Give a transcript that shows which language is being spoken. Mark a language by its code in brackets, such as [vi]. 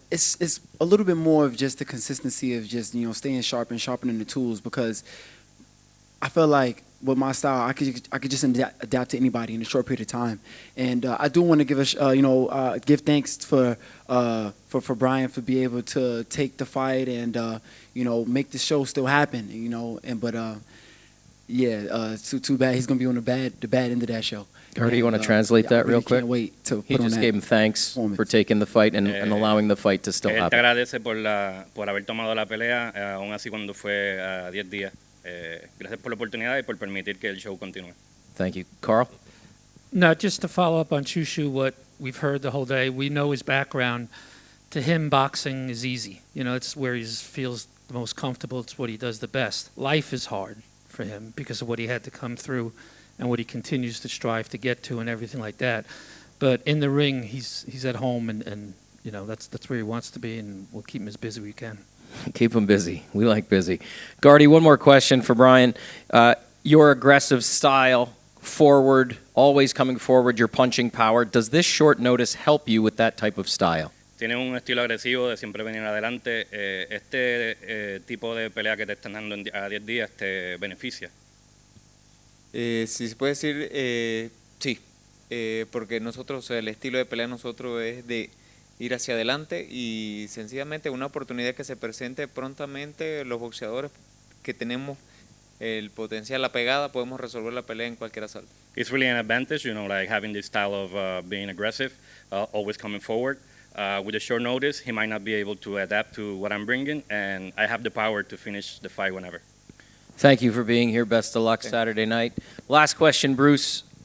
[en] it's a little bit more of just the consistency of just staying sharp and sharpening the tools, because I feel like with my style I could just adapt to anybody in a short period of time, and I do want to give give thanks for Brian for being able to take the fight and make the show still happen, too bad he's gonna be on the bad end of that show. Gardy, you want to translate that real quick? Can't wait to He put on just that gave him thanks for taking the fight and allowing the fight to still [es] Él te [en] happen. [es] agradece por haber tomado la pelea, aún así cuando fue 10 días. Gracias por la oportunidad y por permitir que el show continúe. [en] Thank you. Carl? No, just to follow up on Shushu, what we've heard the whole day, we know his background. To him, boxing is easy. It's where he feels the most comfortable. It's what he does the best. Life is hard for him because of what he had to come through and what he continues to strive to get to and everything like that. But in the ring, he's at home, and that's where he wants to be, and we'll keep him as busy as we can. Keep him busy. We like busy. Gardy, one more question for Brian. Your aggressive style, forward, always coming forward, your punching power, does this short notice help you with that type of style? [es] Tienes un estilo agresivo de siempre venir adelante. Este tipo de pelea que te están dando a 10 días te beneficia. Si se puede decir, sí, porque nosotros, el estilo de pelea de nosotros es de ir hacia adelante y sencillamente una oportunidad que se presente prontamente, los boxeadores que tenemos el potencial, la pegada, podemos resolver la pelea en cualquier asalto. [en] It's really an advantage, like having this style of being aggressive, always coming forward. With a short notice, he might not be able to adapt to what I'm bringing, and I have the power to finish the fight whenever. Thank you for being here. Best of luck Saturday night. Last question, Bruce.